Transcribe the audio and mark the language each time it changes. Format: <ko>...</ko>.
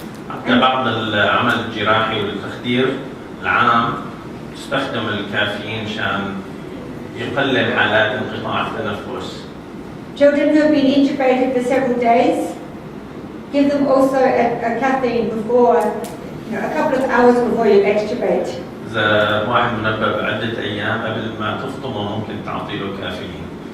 <ar>حتى بعد العمل الجراحي والتخدير العام تستخدم الكافيين عشان يقلل حالات انقطاع التنفس.</ar> <en>Children who have been intubated for several days, give them also a caffeine before, a couple of hours before you extubate.</en> <ar>إذا واحد منبه بعدة أيام قبل ما تفطمه ممكن تعطي له كافيين.</ar>